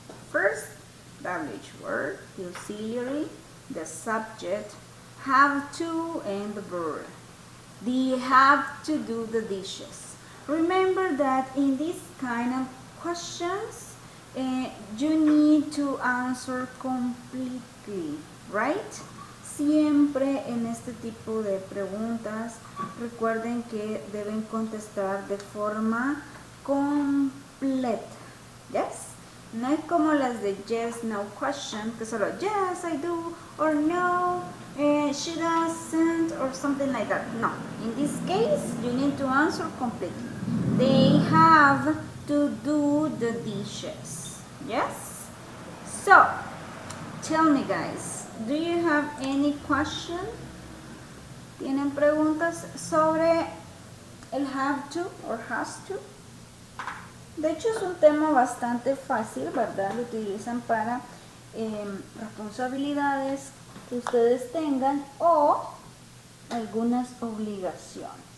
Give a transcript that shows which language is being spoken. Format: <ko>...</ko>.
<en>First, WH word, the auxiliary, the subject, have to, and the verb. They have to do the dishes. Remember that in this kind of questions, you need to answer completely, right?</en> <es>Siempre en este tipo de preguntas, recuerden que deben contestar de forma completa.</es> <en>Yes?</en> <es>No es como las de</es> <en>yes, no question,</en> <es>que solo</es> <en>yes, I do, or no, she doesn't, or something like that. No. In this case, you need to answer completely. They have to do the dishes. Yes? So, tell me guys, do you have any question?</en> <es>¿Tienen preguntas sobre el have to or has to? De hecho es un tema bastante fácil, ¿verdad? Lo utilizan para responsabilidades que ustedes tengan o algunas obligaciones.</es>